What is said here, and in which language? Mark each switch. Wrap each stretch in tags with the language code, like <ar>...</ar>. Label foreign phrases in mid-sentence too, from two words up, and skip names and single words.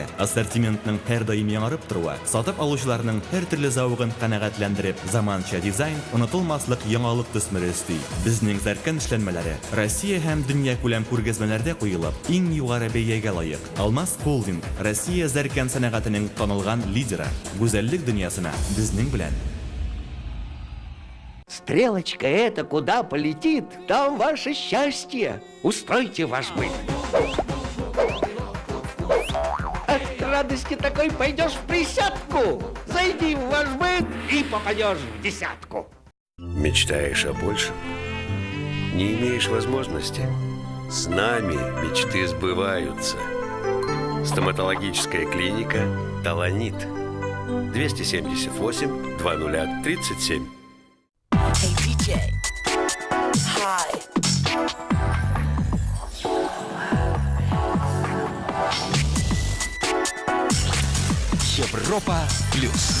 <tt>Ассортиментның һәр даим яңарып торуы, сатып алучыларның һәр төрле зауыгын канәгатьләндереп, заманча дизайн, онытылмаслык яңалык төсмере өсти. Безнең Зәркән эшләнмәләре Россия һәм дөнья күләм күргәзмәләрдә куелып, иң югары бәягә лаек. Алмаз Холдинг Россия Зәркән сәнәгатенең танылган лидеры. Гүзәллек дөньясына безнең белән.</tt> <ru>Стрелочка эта куда полетит, там ваше счастье. Устройте ваш быт. От радости такой пойдешь в присядку. Зайди в ваш быт и попадешь в десятку. Мечтаешь о большем? Не имеешь возможности? С нами мечты сбываются. Стоматологическая клиника «Таланит». 278-20-37.</ru> <en>Hey DJ. Hi.</en> <ru>Европа плюс.</ru>